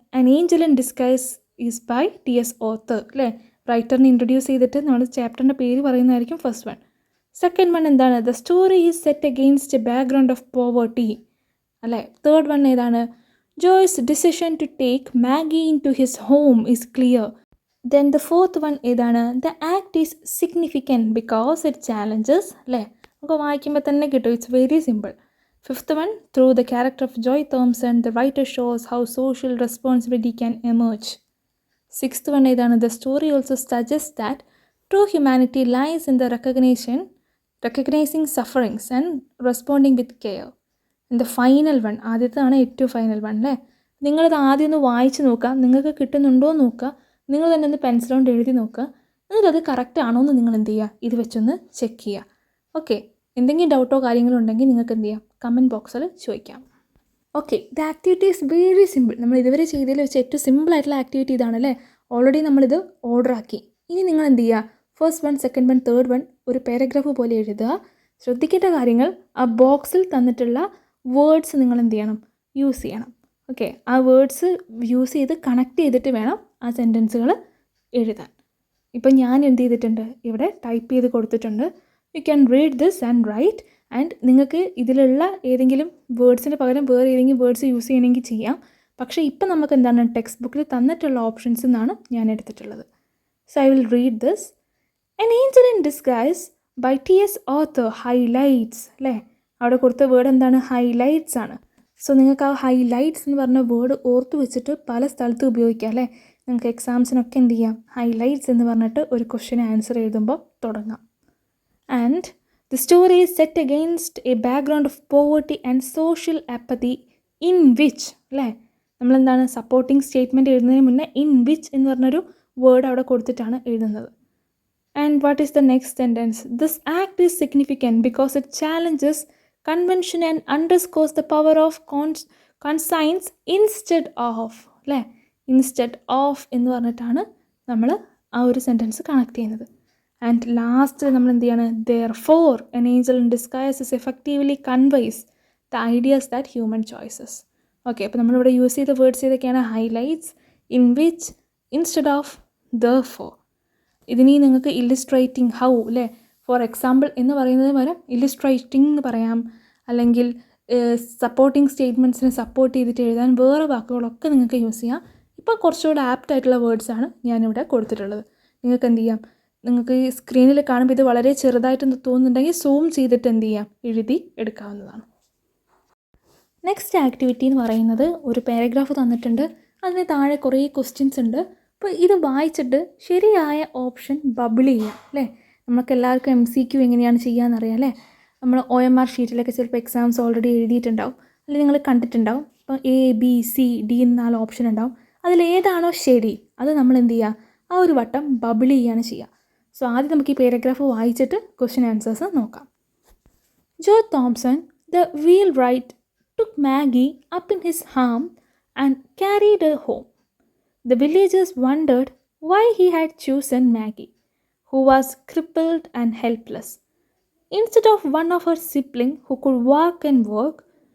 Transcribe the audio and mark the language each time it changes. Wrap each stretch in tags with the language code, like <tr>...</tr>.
<en>An angel in disguise is by T.S. Author അല്ലേ?</en> <ml>റൈറ്ററിനെ introduce ചെയ്തിട്ട് നമ്മൾ ചാപ്റ്ററിൻ്റെ പേര് പറയുന്നതായിരിക്കും ഫസ്റ്റ് വൺ. സെക്കൻഡ് വൺ എന്താണ്?</ml> <en>The story is set against a background of poverty അല്ലേ? Third one ഏതാണ്? Joy's decision to take Maggie into his home is clear. Then the fourth one ഏതാണ്? The act is significant because it challenges അല്ലേ?</en> <ml>നമുക്ക് വായിക്കുമ്പോൾ തന്നെ കിട്ടും.</ml> <en>It's very simple. Fifth one, through the character of Joy Thompson, the writer shows how social responsibility can emerge. Sixth one ഏതാണ്? The story also suggests that true humanity lies in the recognizing sufferings and responding with care.</en> <ml>The final one, ആദ്യത്താണ് ഏറ്റവും final one അല്ലേ? നിങ്ങളിത് ആദ്യം ഒന്ന് വായിച്ച് നോക്കുക, നിങ്ങൾക്ക് കിട്ടുന്നുണ്ടോ എന്ന് നോക്കുക, നിങ്ങൾ തന്നെ ഒന്ന് പെൻസിൽ കൊണ്ട് എഴുതി നോക്കുക. എന്നിട്ടത് കറക്റ്റ് ആണോ എന്ന് നിങ്ങൾ എന്ത് ചെയ്യുക? ഇത് വെച്ചൊന്ന് ചെക്ക് ചെയ്യുക. ഓക്കെ, എന്തെങ്കിലും ഡൗട്ടോ കാര്യങ്ങളോ ഉണ്ടെങ്കിൽ നിങ്ങൾക്ക് എന്ത് ചെയ്യാം? കമൻറ്റ് ബോക്സിൽ ചോദിക്കാം.</ml> <en>Okay, the activity is very simple.</en> <ml>നമ്മൾ ഇതുവരെ ചെയ്തതിൽ വെച്ച് ഏറ്റവും സിമ്പിളായിട്ടുള്ള ആക്ടിവിറ്റി ഇതാണല്ലേ? ഓൾറെഡി നമ്മളിത് ഓർഡർ ആക്കി. ഇനി നിങ്ങൾ എന്ത് ചെയ്യുക? First one, second one, third one ഒരു പാരഗ്രാഫ് പോലെ എഴുതുക. ശ്രദ്ധിക്കേണ്ട കാര്യങ്ങൾ ആ ബോക്സിൽ തന്നിട്ടുള്ള വേർഡ്സ് നിങ്ങൾ എന്ത് ചെയ്യണം, യൂസ് ചെയ്യണം. ഓക്കെ, ആ വേർഡ്സ് യൂസ് ചെയ്ത് കണക്ട് ചെയ്തിട്ട് വേണം ആ സെൻറ്റൻസുകൾ എഴുതാൻ. ഇപ്പം ഞാൻ എന്ത് ചെയ്തിട്ടുണ്ട്, ഇവിടെ ടൈപ്പ് ചെയ്ത് കൊടുത്തിട്ടുണ്ട്.</ml> <en>You can read this and write.</en> <ml>And നിങ്ങൾക്ക് ഇതിലുള്ള ഏതെങ്കിലും വേർഡ്സിന് പകരം വേറെ ഏതെങ്കിലും വേർഡ്സ് യൂസ് ചെയ്യണമെങ്കിൽ ചെയ്യാം. പക്ഷേ ഇപ്പം നമുക്ക് എന്താണ് ടെക്സ്റ്റ് ബുക്കിൽ തന്നിട്ടുള്ള ഓപ്ഷൻസ് എന്നാണ് ഞാൻ എടുത്തിട്ടുള്ളത്.</ml> <en>So I will read this. An Angel in Disguise by T.S. Author.</en> <ml>Highlights അല്ലേ, അവിടെ കൊടുത്ത വേർഡ് എന്താണ്, ഹൈലൈറ്റ്സ് ആണ്. സോ നിങ്ങൾക്ക് ആ ഹൈലൈറ്റ്സ് എന്ന് പറഞ്ഞ വേർഡ് ഓർത്ത് വെച്ചിട്ട് പല സ്ഥലത്തും ഉപയോഗിക്കാം അല്ലേ. നിങ്ങൾക്ക് എക്സാംസിനൊക്കെ എന്ത് ചെയ്യാം, ഹൈലൈറ്റ്സ് എന്ന് പറഞ്ഞിട്ട് ഒരു ക്വസ്റ്റ്യൻ ആൻസർ എഴുതുമ്പോൾ തുടങ്ങാം.</ml> <en>and the story is set against a background of poverty and social apathy in which അല്ലേ,</en> <ml>നമ്മളെന്താണ് സപ്പോർട്ടിംഗ് സ്റ്റേറ്റ്മെൻറ്റ് എഴുതുന്നതിന് മുന്നേ ഇൻ വിച്ച് എന്ന് പറഞ്ഞൊരു വേർഡ് അവിടെ കൊടുത്തിട്ടാണ് എഴുതുന്നത്.</ml> <en>And what is the next sentence? This act is significant because it challenges convention and underscores the power of conscience instead of അല്ലേ,</en> <ml>ഇൻസ്റ്റെഡ് ഓഫ് എന്ന് പറഞ്ഞിട്ടാണ് നമ്മൾ ആ ഒരു സെൻറ്റൻസ് കണക്ട് ചെയ്യുന്നത്.</ml> <en>and</en> <ml>ലാസ്റ്റ് നമ്മൾ എന്ത് ചെയ്യാണ്,</ml> <en>therefore an angel in disguise is effectively conveys the ideas that human choices.</en> <ml>Okay, അപ്പോൾ നമ്മളിവിടെ യൂസ് ചെയ്ത വേർഡ്സ് ഏതൊക്കെയാണ്, highlights, in which, instead of, therefore. ഇതിനി നിങ്ങൾക്ക് ഇല്ലുസ്ട്രേറ്റിംഗ് ഹൗ അല്ലേ, ഫോർ എക്സാമ്പിൾ എന്ന് പറയുന്നത് പകരം ഇല്ലുസ്ട്രേറ്റിംഗ് എന്ന് പറയാം. അല്ലെങ്കിൽ സപ്പോർട്ടിംഗ് സ്റ്റേറ്റ്മെൻറ്റ്സിനെ സപ്പോർട്ട് ചെയ്തിട്ട് എഴുതാൻ വേറെ വാക്കുകളൊക്കെ നിങ്ങൾക്ക് യൂസ് ചെയ്യാം. ഇപ്പോൾ കുറച്ചുകൂടെ ആപ്റ്റ് ആയിട്ടുള്ള വേർഡ്സാണ് ഞാനിവിടെ കൊടുത്തിട്ടുള്ളത്. നിങ്ങൾക്ക് എന്ത് ചെയ്യാം, നിങ്ങൾക്ക് ഈ സ്ക്രീനിൽ കാണുമ്പോൾ ഇത് വളരെ ചെറുതായിട്ട് തോന്നുന്നുണ്ടെങ്കിൽ സൂം ചെയ്തിട്ട് എന്ത് ചെയ്യാം, എഴുതി എടുക്കാവുന്നതാണ്. നെക്സ്റ്റ് ആക്ടിവിറ്റി എന്ന് പറയുന്നത് ഒരു പാരഗ്രാഫ് തന്നിട്ടുണ്ട്, അതിന് താഴെ കുറേ ക്വസ്റ്റ്യൻസ് ഉണ്ട്. അപ്പോൾ ഇത് വായിച്ചിട്ട് ശരിയായ ഓപ്ഷൻ ബബിൾ ചെയ്യാം അല്ലേ. നമുക്ക് എല്ലാവർക്കും MCQ എങ്ങനെയാണ് ചെയ്യാമെന്നറിയാം അല്ലേ. നമ്മൾ OMR ഷീറ്റിലൊക്കെ ചിലപ്പോൾ എക്സാംസ് ഓൾറെഡി എഴുതിയിട്ടുണ്ടാവും, അല്ലെങ്കിൽ നിങ്ങൾ കണ്ടിട്ടുണ്ടാവും. ഇപ്പോൾ ABCD എന്ന് 4 ഓപ്ഷൻ ഉണ്ടാവും. അതിലേതാണോ ശരി അത് നമ്മൾ എന്ത് ചെയ്യുക, ആ ഒരു വട്ടം ബബിൾ ചെയ്യുകയാണ് ചെയ്യുക. സോ ആദ്യം നമുക്ക് ഈ പാരഗ്രാഫ് വായിച്ചിട്ട് ക്വസ്റ്റ്യൻ ആൻസേഴ്സ് നോക്കാം.</ml> <en>Joe Thompson the wheelwright took Maggie up in his arm and carried her home. The villagers wondered why he had chosen Maggie, who was crippled and helpless, instead of one of her siblings who could walk and work.</en>